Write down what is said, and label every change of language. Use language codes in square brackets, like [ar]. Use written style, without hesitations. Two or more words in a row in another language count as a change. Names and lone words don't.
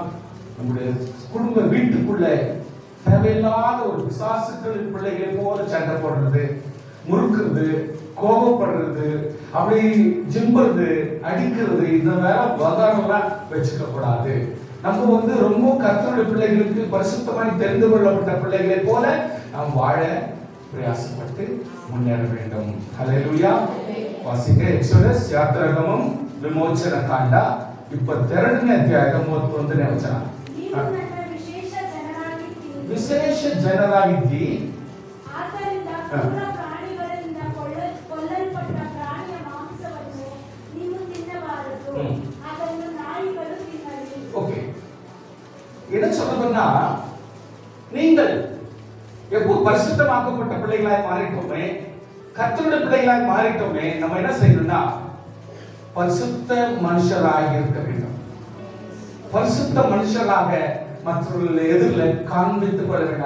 [ta] நம்முடைய குடும்ப வீட்டுக்குள்ள தேவையில்லாத ஒரு பிசாசுக்களின் பிள்ளைகளை போல சண்டை போடுறது, முறுக்குறது, கோபப்படுறது, அப்படி ஜிம்புறது, அடிக்கிறது, இந்த வேலை விவகாரம்லாம் வச்சுக்க கூடாது. நம்ம வந்து ரொம்ப கர்த்தருடைய பிள்ளைகளுக்கு பரிசுத்தமாய் தெரிந்து கொள்ளப்பட்ட பிள்ளைகளை போல நாம் வாழ பிரயாசப்பட்டு முன்னேற வேண்டும். ஹல்லேலூயா. வாசிங்க எக்ஸோடஸ், யாத்திராகமம், விமோச்சன காண்டா [kn] 22ನೇ ಅಧ್ಯಾಯ 31ನೇ ವಚನ. ವಿಶೇಷ ಜನರಾಗಿದ್ದಿ, ಆದ್ದರಿಂದ ಕ್ರೂರ ಪ್ರಾಣಿಗಳಿಂದ ಕೊಲ್ಲಲ್ಪಟ್ಟ ಪ್ರಾಣಿಯ ಮಾಂಸವನ್ನು ನೀವು ತಿನ್ನಬಾರದು, ಅದನ್ನು ನಾಯಿಗಳು ತಿನ್ನಲಿ. [ta] ஓகே, என்ன சொல்றதுன்னா, நீங்கள் எப்போ பரிசுத்தமாக்கப்பட்ட பிள்ளைகளாய் மாறிட்டோமே, கர்த்தருடைய பிள்ளைகளாய் மாறிட்டோமே, நம்ம என்ன செய்யணும்னா பரிசுத்த மனுஷராக இருக்க வேண்டும். பரிசுத்த மனுஷராக மற்றவர்கள் எதிரில் காண்பித்துக் கொள்ள வேண்டும்.